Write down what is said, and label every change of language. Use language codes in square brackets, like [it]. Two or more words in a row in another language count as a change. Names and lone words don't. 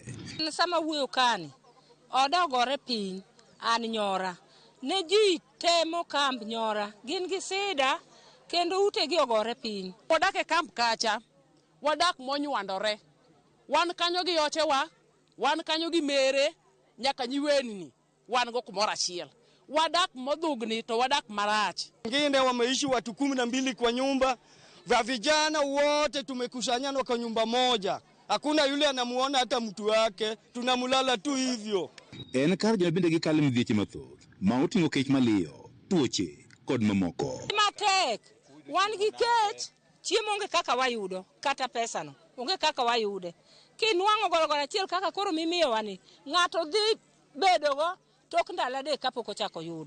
[luo] Sama wuoyo kani oda ogore piny an Nyora ne ji temo kamp Nyora gin gi sida kendo ute gi ogore piny. Wadak e kamp kacha, wadak monywandore, wan kanyo gi ochewa, wan kanyo gi mere nyaka nyiweni wan go kumora achiel. Wadak modhugni to wadak marach. [sw] Wengine wameishi watu 12 kwa nyumba. Vijana wote tumekusanyana kwa nyumba moja. Hakuna yule anamuona hata mtu wake. Tunamulala tu hivyo. [luo] En kar jabinde gi kale midhieche mathoth ma oting'o kech maliyo, tuoche kod mamoko. Matek wan gi kech chiemo onge kaka wayudo kata pesa no onge kaka wayude. Kinwang'o gorogoro achiel kaka koro mimiyo wani ng'ato dhi bedogo tok ndalo adek kapok ochako yudo.